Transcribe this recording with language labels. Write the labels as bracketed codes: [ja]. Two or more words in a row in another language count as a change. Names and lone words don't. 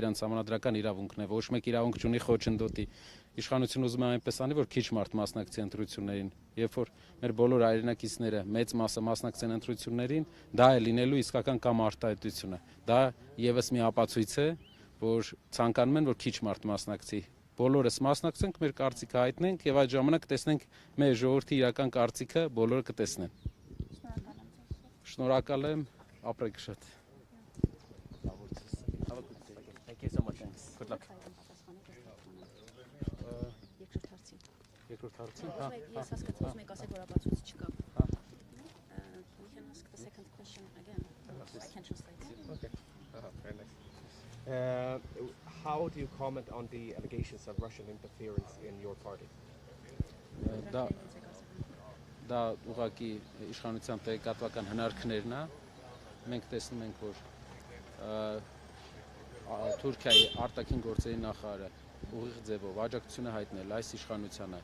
[hy] իրենց համանդրական իրավունքն է, ոչ մեկ իրավունք չունի խոչընդոտի։ Իշխանությունը ուզում է այնպես անի, որ քիչ մարդ մասնակցի ընտրություններին։ Երբ որ մեր բոլոր հայրենակիցները մեծ մասը մասնակցեն ընտրություններին, դա է լինելու իսկական կամ արտահայտությունը։ Դա եւս մի ապացույց է, որ ցանկանում են, որ քիչ մարդ մասնակցի։ Բոլորս մասնակցենք, մեր կարծիքը հայտնենք եւ այդ ժամանակ տեսնենք մեր ժողովրդի իրական կարծիքը, բոլորը կտեսնեն։ Շնորհակալ եմ, ապրեք շատ։ [en] Thank you so much. Good luck. [hy] Երկրորդ հարցին։ Ես հասկացա, ուզում եք ասեք, որ ապացույց չկա։ [en] We can ask the second question again. I can translate. Okay. Very nice. how do you comment on the allegations of Russian interference in your party? [hy] Դա ուղղակի իշխանության տեղեկատվական հնարքներն է։ Մենք տեսնում ենք, որ Թուրքիայի արտաքին գործերի նախարարը ուղիղ ձևով աջակցություն է հայտնել այս իշխանությանը,